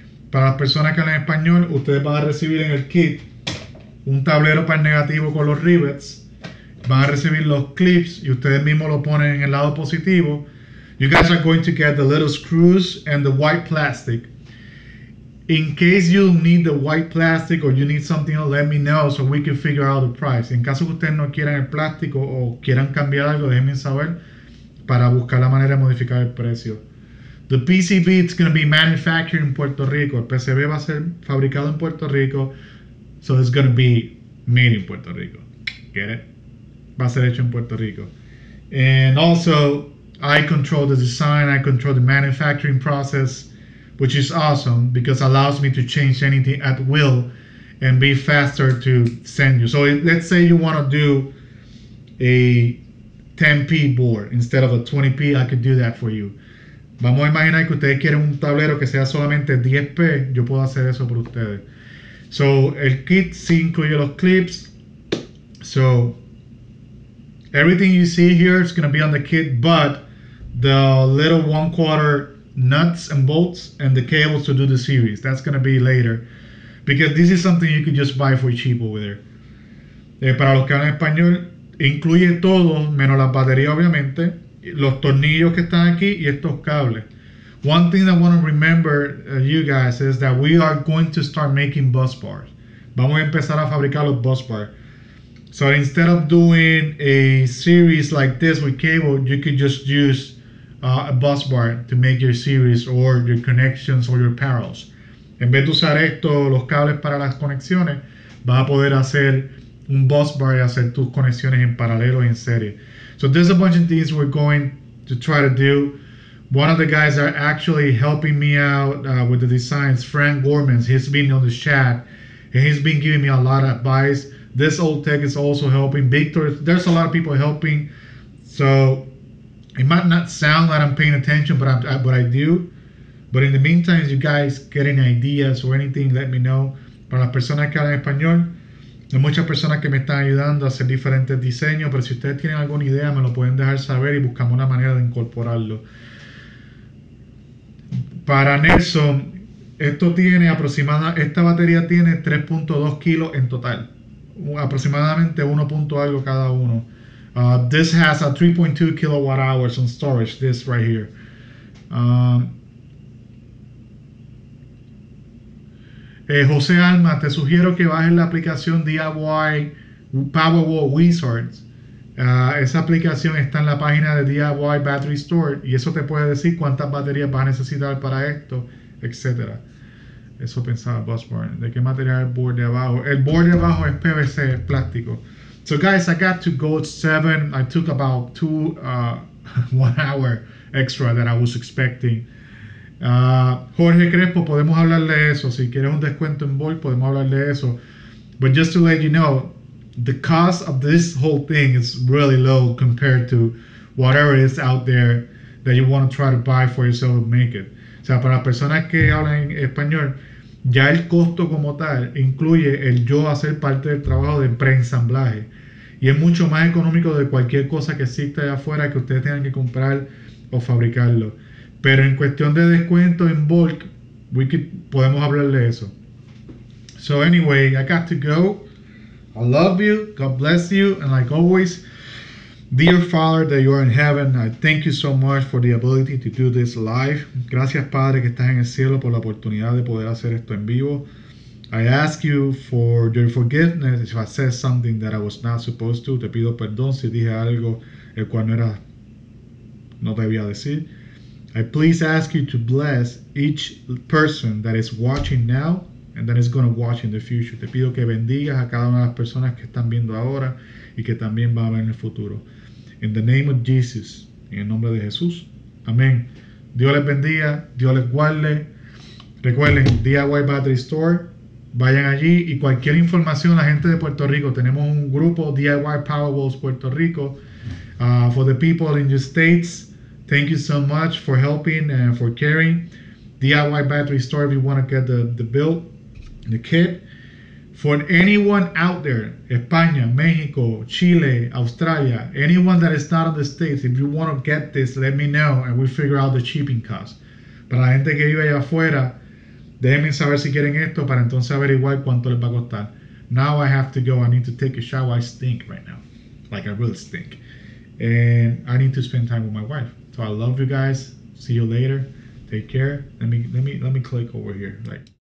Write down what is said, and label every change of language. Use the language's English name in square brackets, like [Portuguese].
[Spanish] Para las personas que hablan español, ustedes van a recibir en el kit un tablero para el negativo con los rivets, van a recibir los clips y ustedes mismos lo ponen en el lado positivo. [English] You guys are going to get the little screws and the white plastic. In case you need the white plastic or you need something else, let me know so we can figure out the price. [Spanish] En caso que ustedes no quieran el plástico o quieran cambiar algo, déjenme saber para buscar la manera de modificar el precio. [English] The PCB is going to be manufactured in Puerto Rico. [Spanish] El PCB va a ser fabricado en Puerto Rico. [English] So it's going to be made in Puerto Rico. Get it? [Spanish] Va a ser hecho en Puerto Rico. [English] And also, I control the design, I control the manufacturing process, which is awesome because it allows me to change anything at will and be faster to send you. So let's say you want to do a 10p board instead of a 20p, I could do that for you. [Spanish] Vamos a imaginar que ustedes quieren un tablero que sea solamente 10p, yo puedo hacer eso por ustedes. So el kit sí incluye los clips. [English] So everything you see here is going to be on the kit, but the little 1/4 nuts and bolts and the cables to do the series, that's going to be later, because this is something you could just buy for cheap over there. [Spanish] Para los que hablan español, incluye todo menos las baterías, obviamente, los tornillos que están aquí y estos cables. [English] One thing I want to remember you guys is that we are going to start making bus bars. [Spanish] Vamos a empezar a fabricar los bus bars. [English] So instead of doing a series like this with cable, you could just use a bus bar to make your series or your connections or your parallels. [Spanish] En vez de usar esto, los cables para las conexiones, vas a poder hacer un bus bar y hacer tus conexiones en paralelo y en serie. [English] So there's a bunch of things we're going to try to do. One of the guys that are actually helping me out with the designs, Frank Gormans, he's been on the chat and he's been giving me a lot of advice. This old tech is also helping. Victor, there's a lot of people helping. So it might not sound like I'm paying attention, but I do. But in the meantime, if you guys get any ideas or anything, let me know. [Spanish] Para las personas que hablan español, hay muchas personas que me están ayudando a hacer diferentes diseños, pero si ustedes tienen alguna idea, me lo pueden dejar saber y buscamos una manera de incorporarlo. Para Nelson, esta batería tiene 3.2 kilos en total, aproximadamente 1 punto algo cada uno. [English] This has a 3.2 kilowatt hours on storage, this right here. [Spanish] José Alma, te sugiero que bajes la aplicación DIY Powerwall Wizards. Esa aplicación está en la página de DIY Battery Store y eso te puede decir cuántas baterías vas a necesitar para esto, etc. Eso pensaba Busbar. ¿De qué material el board de abajo? El board de abajo es PVC, plástico. [English] So guys, I got to go at 7. I took about 1 hour extra that I was expecting. [Spanish] Jorge Crespo, podemos hablar de eso. Si quieres un descuento en board, podemos hablar de eso. [English] But just to let you know, the cost of this whole thing is really low compared to whatever is out there that you want to try to buy for yourself and make it. [Spanish] O sea, para las personas que hablan español, ya el costo como tal incluye el yo hacer parte del trabajo de preensamblaje. Y es mucho más económico de cualquier cosa que exista allá afuera que ustedes tengan que comprar o fabricarlo. Pero en cuestión de descuento en bulk, podemos hablar de eso. [English] So anyway, I got to go. I love you. God bless you. And like always, dear Father that you are in heaven, I thank you so much for the ability to do this live. [Spanish] Gracias, Padre, que estás en el cielo, por la oportunidad de poder hacer esto en vivo. [English] I ask you for your forgiveness if I said something that I was not supposed to. [Spanish] Te pido perdón si dije algo el cual no debía decir. [English] I please ask you to bless each person that is watching now and that is going to watch in the future. [Spanish] Te pido que bendigas a cada una de las personas que están viendo ahora y que también van a ver en el futuro. [English] In the name of Jesus, [Spanish] en el nombre de Jesús. Amén. Dios les bendiga, Dios les guarde. Recuerden, DIY Battery Store. Vayan allí y cualquier información, la gente de Puerto Rico, tenemos un grupo DIY Powerwalls Puerto Rico. [English] For the people in the States, thank you so much for helping and for caring. DIY Battery Store if you want to get the build, the kit. For anyone out there, España, Mexico, Chile, Australia, anyone that is not in the States, if you want to get this, let me know and we'll figure out the shipping cost. [Spanish] Para la gente que vive allá afuera, déjenme saber si quieren esto para entonces averiguar cuánto les va a costar. [English] Now I have to go. I need to take a shower. I stink right now. Like I really stink. And I need to spend time with my wife. So I love you guys. See you later. Take care. Let me click over here. Like